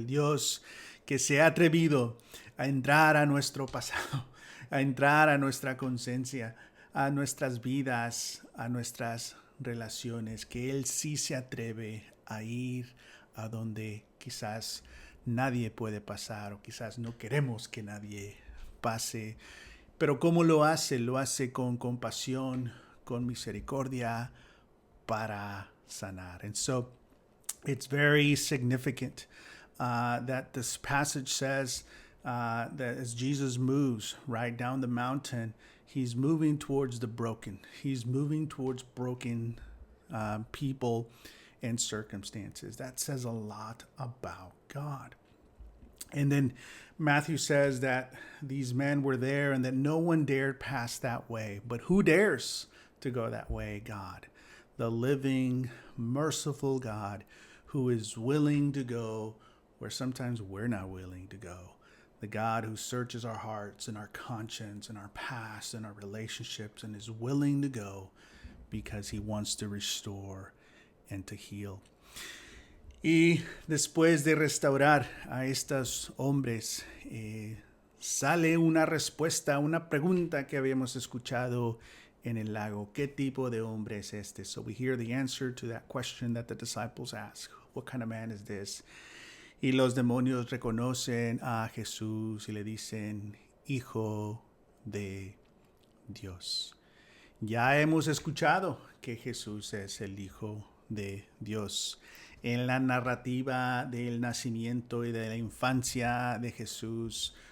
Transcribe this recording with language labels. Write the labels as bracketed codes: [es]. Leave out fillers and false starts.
[es] El Dios que se ha atrevido a entrar a nuestro pasado, a entrar a nuestra conciencia, a nuestras vidas, a nuestras relaciones, que Él sí se atreve a ir a donde quizás nadie puede pasar o quizás no queremos que nadie pase. Pero ¿cómo lo hace? Lo hace con compasión, con misericordia para sanar. [en] And so it's very significant that this passage says that as Jesus moves right down the mountain, he's moving towards the broken. He's moving towards broken people and circumstances. That says a lot about God. And then Matthew says that these men were there and that no one dared pass that way. But who dares to go that way? God, the living, merciful God who is willing to go where sometimes we're not willing to go. The God who searches our hearts and our conscience and our past and our relationships and is willing to go because he wants to restore and to heal. [es] Y después de restaurar a estos hombres, sale una respuesta, una pregunta que habíamos escuchado en el lago. ¿Qué tipo de hombre es este? [en] So we hear the answer to that question that the disciples ask. What kind of man is this? [es] Y los demonios reconocen a Jesús y le dicen, Hijo de Dios. Ya hemos escuchado que Jesús es el Hijo de Dios. En la narrativa del nacimiento y de la infancia de Jesús,